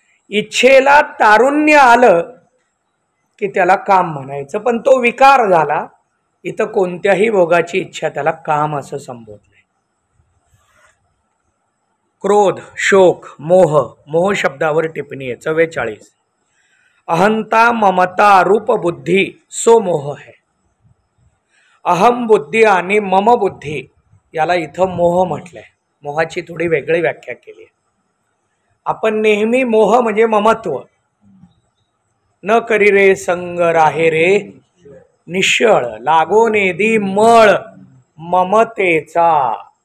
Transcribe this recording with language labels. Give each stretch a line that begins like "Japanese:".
Marathi: इच्छेला तारुण्य आलं की त्याला काम म्हणायचं, पण तो विकार झाला. इथं कोणत्याही भोगाची इच्छा त्याला काम असं संबोधलंय. क्रोध, शोक, मोह. मोह शब्दावर टिप्पणी आहे 44.
Hindi: अहंता, ममता, रूप बुद्धी सो मोह है.
Marathi: अहम बुद्धी आणि मम बुद्धी याला इथं मोह म्हटलंय. मोहाची थोडी वेगळी व्याख्या केली आहे. आपण नेहमी मोह म्हणजे ममत्व. न करी रे संग राहे रे निश्चळ, लागो नेदी मळ ममतेचा.